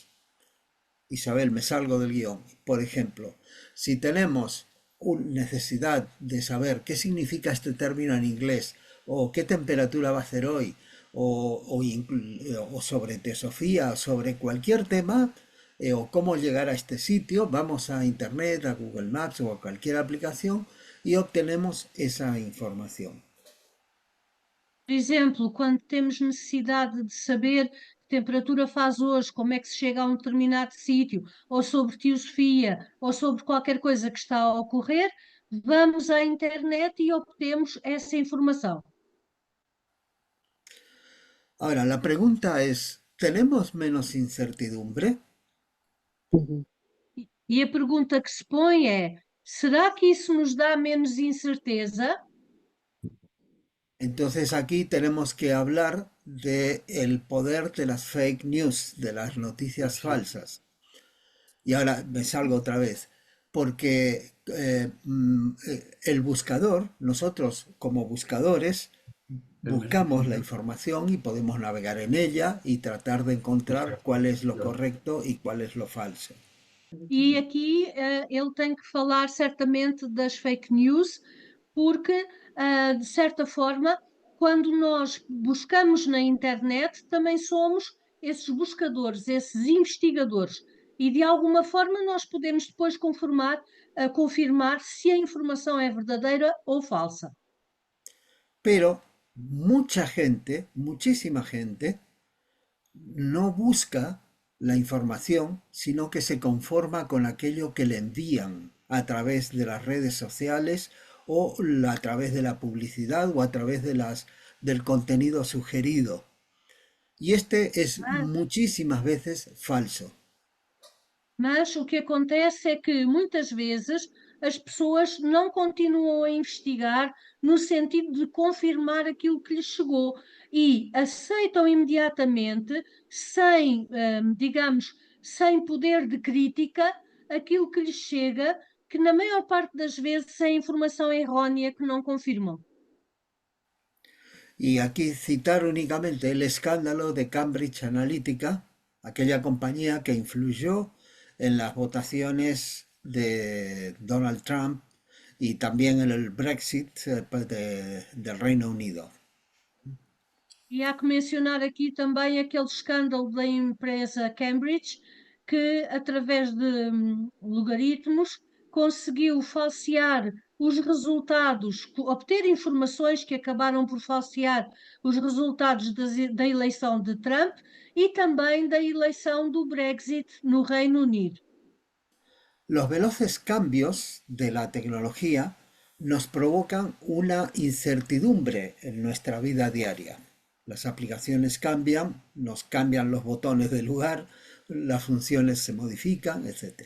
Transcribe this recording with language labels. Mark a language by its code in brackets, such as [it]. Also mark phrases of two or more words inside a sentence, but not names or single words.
[es] Isabel, me salgo del guión. Por ejemplo, si tenemos necesidad de saber qué significa este término en inglés, o qué temperatura va a hacer hoy, o sobre teosofía, o sobre cualquier tema, o cómo llegar a este sitio, vamos a Internet, a Google Maps o a cualquier aplicación y obtenemos esa información. [pt] Por exemplo, quando temos necessidade de saber que temperatura faz hoje, como é que se chega a um determinado sítio, ou sobre teosofia, ou sobre qualquer coisa que está a ocorrer, vamos à internet e obtemos essa informação. [es] Ahora, la pregunta es, ¿tenemos menos incertidumbre? [pt] E a pergunta que se põe é: será que isso nos dá menos incerteza? [es] Entonces aquí tenemos que hablar de el poder de las [en] fake news, [es] de las noticias falsas. Y ahora me salgo otra vez. porque el buscador, nosotros como buscadores, buscamos la información y podemos navegar en ella y tratar de encontrar cuál es lo correcto y cuál es lo falso. [pt] E aqui ele tem que falar certamente das [en] fake news, [pt] porque, de certa forma, quando nós buscamos na internet, também somos esses buscadores, esses investigadores. E de alguma forma nós podemos depois confirmar se a informação é verdadeira ou falsa. [es] Pero mucha gente, muchísima gente, no busca la información, sino que se conforma con aquello que le envían a través de las redes sociales o a través de la publicidad o a través de del contenido sugerido. Y este es [pt] Mas, [es] muchísimas veces falso. [pt] mas o que acontece é que muitas vezes as pessoas não continuam a investigar no sentido de confirmar aquilo que lhes chegou e aceitam imediatamente, sem, digamos, sem poder de crítica, aquilo que lhes chega, que na maior parte das vezes é informação errónea que não confirmam. [es] Y aquí citar únicamente el escándalo de Cambridge Analytica, aquella compañía que influyó en las votaciones de Donald Trump y también en el Brexit del Reino Unido. [pt] E há que mencionar aqui também aquele escândalo da empresa Cambridge, que, através de logaritmos, conseguiu falsear os resultados, obter informações que acabaram por falsear os resultados da eleição de Trump e também da eleição do Brexit no Reino Unido. [es] Los veloces cambios de la tecnología nos provocan una incertidumbre en nuestra vida diaria. Las aplicaciones cambian, nos cambian los botones de lugar, las funciones se modifican, etc.